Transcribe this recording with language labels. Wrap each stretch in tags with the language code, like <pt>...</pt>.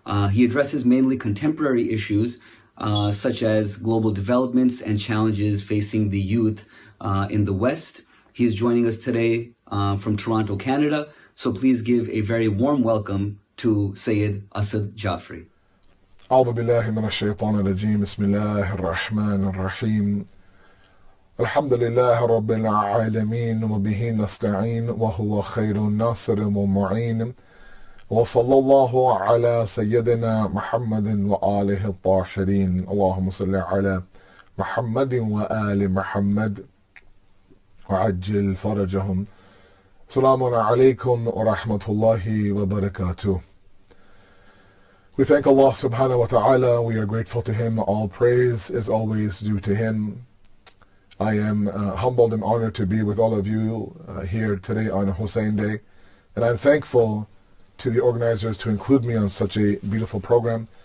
<en>He addresses mainly contemporary issues such as global developments and challenges facing the youth in the West. He is joining us today from Toronto, Canada. So please give a very warm welcome to Sayyid Assad Jafari.</en> <ar>أعوذ بالله من الشيطان الرجيم بسم الله الرحمن الرحيم الحمد لله رب العالمين وبه نستعين وهو خير الناصر ومعين وصلى الله على سيدنا محمد وآله الطاهرين اللهم صل على محمد وآل محمد وعجل فرجهم السلام عليكم ورحمة الله وبركاته.</ar> <en>We thank Allah subhanahu wa ta'ala. We are grateful to Him. All praise is always due to Him. I am humbled and honored to be with all of you here today on Hussain Day. And I'm thankful to the organizers to include me on such a beautiful program.</en>